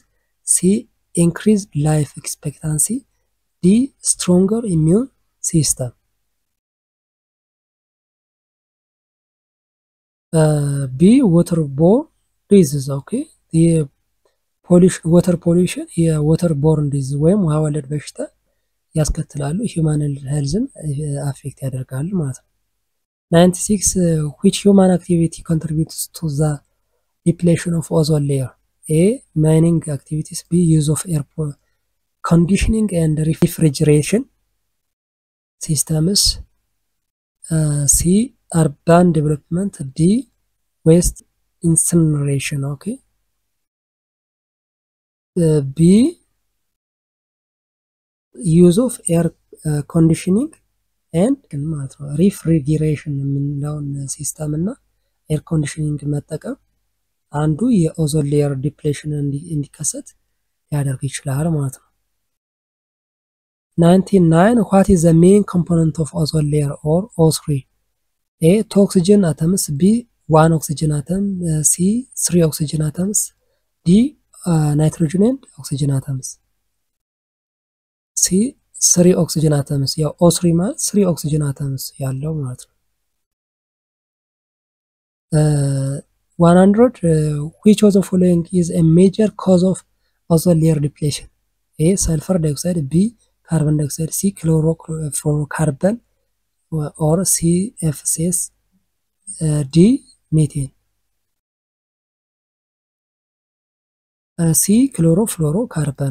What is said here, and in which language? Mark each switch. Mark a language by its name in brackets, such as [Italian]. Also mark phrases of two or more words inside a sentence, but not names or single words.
[English] C, increased life expectancy. D, stronger immune system. B, waterborne disease. Okay, the pollution, water pollution የwaterborne disease [Amharic] ወይም ውሃ ወለድ በሽታ ያስከትላሉ [English] human healthን affect [Amharic] ያደርጋሉ ማለት ነው። [English] 96 which human activity contributes to the depletion of ozone layer? A, mining activities. B, use of air conditioning and refrigeration systems. C, urban development. D, waste incineration. Okay, B, use of air conditioning and refrigeration [Amharic] የምንለውን ሲስተም እና [English] air conditioning [Amharic] መጠቀም አንዱ የኦዞን [English] layer depletion [Amharic] እንዲከሰት ሊያደርግ ይችላል ማለት ነው። [English] 99 what is the main component of ozone layer or O3? A, 2 oxygen atoms. B, 1 oxygen atom. C, 3 oxygen atoms. D, nitrogen and oxygen atoms. C, 3 oxygen atoms. [Amharic] ያው O3 ማለት [English] 3 oxygen atoms [Amharic] ያለው ማለት ነው። [English] 100 which of the following is a major cause of ozone layer depletion? A, sulfur dioxide. B, carbon dioxide. C, chlorofluorocarbon or CFCs. D, methane. C, chlorofluorocarbon.